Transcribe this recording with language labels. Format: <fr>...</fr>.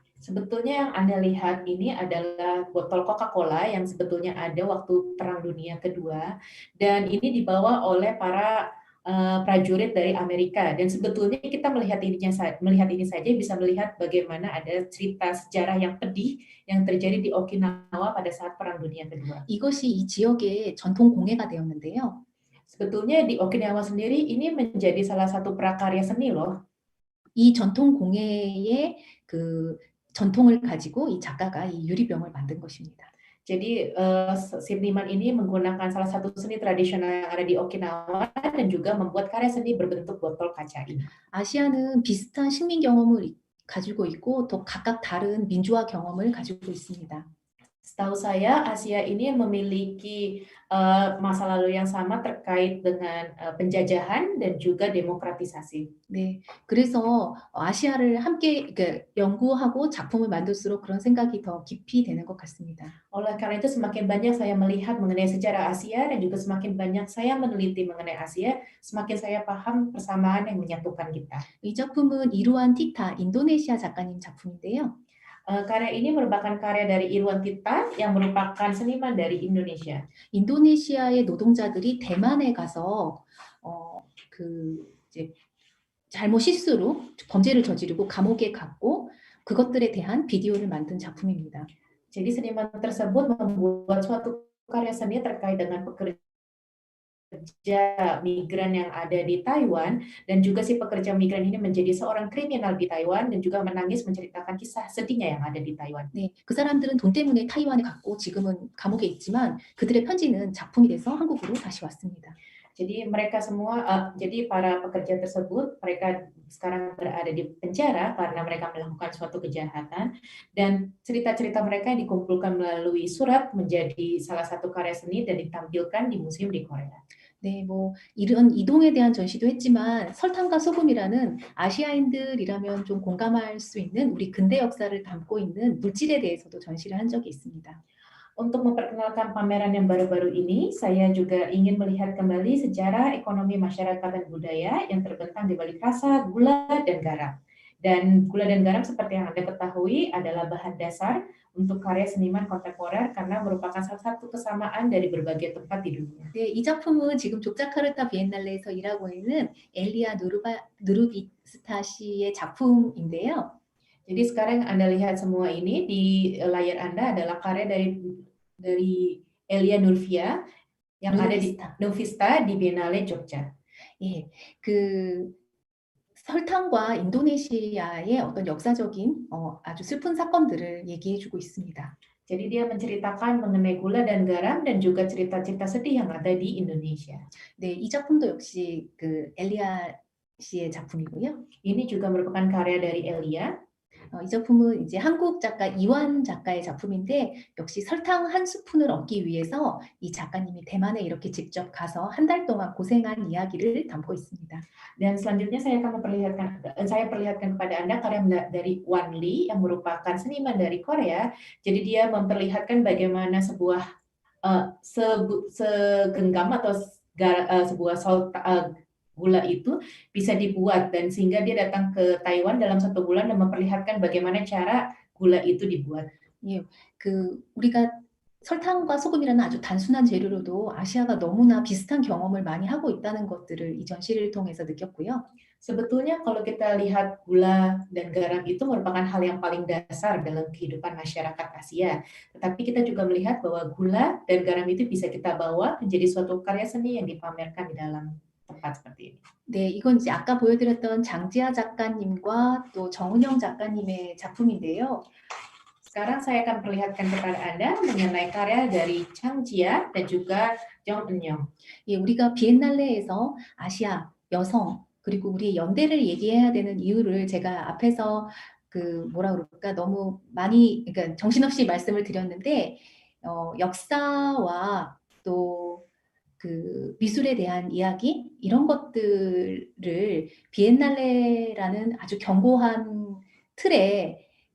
<id>Sebetulnya yang Anda lihat ini adalah botol Coca-Cola yang sebetulnya ada waktu Perang Dunia Kedua dan ini dibawa oleh para prajurit dari Amerika dan sebetulnya kita melihat ini saja bisa melihat bagaimana ada cerita sejarah yang pedih yang terjadi di Okinawa pada saat Perang Dunia Kedua.</id> <ko>이것이 이 지역의 전통 공예가 되었는데요.</ko> <id>Sebetulnya di Okinawa sendiri ini menjadi salah satu prakarya seni loh.</id> <ko>이 전통 공예의 그 전통을 가지고 이 작가가 이 유리병을 만든 것입니다.</ko> <id>Jadi seniman ini menggunakan salah satu seni tradisional yang ada di Okinawa dan juga membuat karya seni berbentuk botol kaca ini.</id> <ko>아시아는 비슷한 식민 경험을 가지고 있고 또 각각 다른 민주화 경험을 가지고 있습니다.</ko> <id>Setahu saya Asia ini memiliki masa lalu yang sama terkait dengan penjajahan dan juga demokratisasi.</id> <ko>네, 그래서 아시아를 함께 연구하고 작품을 만들수록 그런 생각이 더 깊이 되는 것 같습니다.</ko> <id>Oleh karena itu semakin banyak saya melihat mengenai sejarah Asia dan juga semakin banyak saya meneliti mengenai Asia, semakin saya paham persamaan yang menyatukan kita.</id> <ko>이 작품은 이루안 티타 인도네시아 작가님 작품인데요.</ko> <id>Karya ini merupakan karya dari Irwan Tita yang merupakan seniman dari Indonesia.</id> <ko>인도네시아의 노동자들이 대만에 가서 이제 잘못 실수로 범죄를 저지르고 감옥에 갔고 그것들에 대한 비디오를 만든 작품입니다.</ko> <id>Jadi seniman tersebut membuat suatu karya seni terkait dengan pekerja migran yang ada di Taiwan, dan juga si pekerja migran ini menjadi seorang kriminal di Taiwan dan juga menangis menceritakan kisah sedihnya yang ada di Taiwan.</id> <ko>네, 그 사람들은 돈 때문에 타이완에 갔고 지금은 감옥에 있지만 그들의 편지는 작품이 돼서 한국으로 다시 왔습니다.</ko> <id>Jadi mereka semua, jadi para pekerja tersebut, mereka sekarang berada di penjara karena mereka melakukan suatu kejahatan, dan cerita-cerita mereka dikumpulkan melalui surat menjadi salah satu karya seni dan ditampilkan di museum di Korea.</id> <ko>네, 뭐 이런 이동에 대한 전시도 했지만 설탕과 소금이라는 아시아인들이라면 좀 공감할 수 있는 우리 근대 역사를 담고 있는 물질에 대해서도 전시를 한 적이 있습니다.</ko> <id>Untuk memperkenalkan pameran yang baru-baru ini, saya juga ingin melihat kembali sejarah ekonomi masyarakat dan budaya yang terbentang di balik rasa, gula, dan garam. Dan gula dan garam seperti yang Anda ketahui adalah bahan dasar untuk karya seniman kontemporer karena merupakan salah satu kesamaan dari berbagai tempat di dunia.</id> <ko>네, 이 작품은 지금 족자카르타 비엔날레에서 일하고 있는 엘리아 누르비스타 씨의 작품인데요.</ko> <id>Jadi sekarang Anda lihat semua ini di layar Anda adalah karya dari Elia Nurvia yang ada di Nurvista di Biennale Jogja.</id> <ko>예, 그 설탕과 인도네시아의 어떤 역사적인 아주 슬픈 사건들을 얘기해주고 있습니다.</ko> <id>Jadi dia menceritakan mengenai gula dan garam dan juga cerita-cerita sedih yang ada di Indonesia.</id> <ko>네, 이 작품도 역시 그 엘리아 씨의 작품이고요.</ko> <id>Ini juga merupakan karya dari Elia.</id> <ko>이 작품은 이제 한국 작가 이완 작가의 작품인데 역시 설탕 한 스푼을 얻기 위해서 이 작가님이 대만에 이렇게 직접 가서 한 달 동안 고생한 이야기를 담고 있습니다.</ko> <id>Dan selanjutnya saya perlihatkan kepada Anda karya dari Wan Lee yang merupakan seniman dari Korea. Jadi dia memperlihatkan bagaimana sebuah segenggam atau sebuah gula itu bisa dibuat, dan sehingga dia datang ke Taiwan dalam 1 bulan dan memperlihatkan bagaimana cara gula itu dibuat.</id> <ko>예, 우리가 설탕과 소금이라는 아주 단순한 재료로도 아시아가 너무나 비슷한 경험을 많이 하고 있다는 것들을 이 전시를 통해서 느꼈고요.</ko> <id>Sebetulnya kalau kita lihat gula dan garam itu merupakan hal yang paling dasar dalam kehidupan masyarakat Asia. Tetapi kita juga melihat bahwa gula dan garam itu bisa kita bawa menjadi suatu karya seni yang dipamerkan di dalam tempat seperti ini.</id> <ko>네, 이건 이제 아까 보여드렸던 장지아 작가님과 또 정은영 작가님의 작품인데요.</ko> <id>Sekarang saya akan perlihatkan kepada Anda mengenai karya dari Chang Jia dan juga Jong Eun-young.</id> <ko>예, 우리가 비엔날레에서 아시아, 여성, 그리고 우리의 연대를 얘기해야 되는 이유를 제가 앞에서 뭐라 그럴까 너무 많이 그러니까 정신없이 말씀을 드렸는데 역사와 또 미술에 대한 이야기 이런 것들을 비엔날레라는 아주 견고한 틀에</ko>